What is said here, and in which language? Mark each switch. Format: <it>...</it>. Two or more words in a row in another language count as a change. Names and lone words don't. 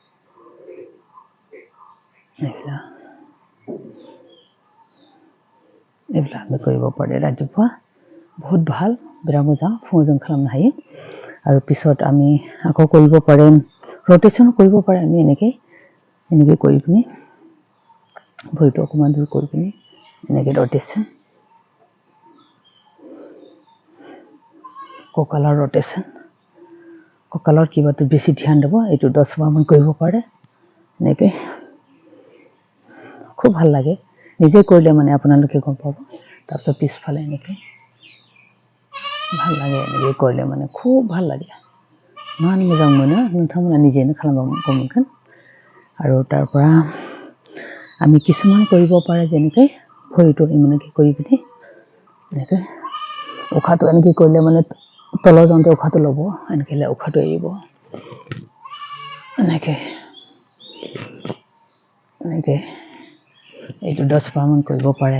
<as>এইবিলাক আমি কৰিব পাৰে ৰাতিপুৱা বহুত ভাল বিৰাট</as> <brx>मोजां फुंजों खालामनो हायो</brx> <as>আৰু পিছত আমি আকৌ কৰিব পাৰে ৰটেশ্যন কৰিব পাৰে আমি এনেকৈ এনেকৈ কৰি পিনি ভৰিটো অকণমান দূৰ কৰি পিনি এনেকৈ ৰটেশ্যন, কঁকালৰ ৰটেশ্যন, কঁকালৰ কিবাটো বেছি ধ্যান দিব। এইটো 10 বাৰমান কৰিব পাৰে এনেকৈ, খুব ভাল লাগে নিজে কৰিলে মানে আপোনালোকে গম পাব। তাৰপিছত পিছফালে এনেকৈ ভাল লাগে, এনেকৈ কৰিলে মানে খুব ভাল লাগে, ইমান</as> <brx>मोजां मोनो। नोंथांमोना निजेनो खालामबा मोनगोन।</brx> <as>আৰু তাৰ পৰা আমি কিছুমান কৰিব পাৰে, যেনেকৈ ভৰিটো এনেকৈ কৰি পিনি এনেকৈ উশাহটো এনেকৈ কৰিলে মানে তলৰ যাওঁতে উশাহটো ল'ব, এনেকৈ উশাহটো এৰিব, এনেকৈ এনেকৈ এইটো 10 বাৰমান কৰিব পাৰে।</as>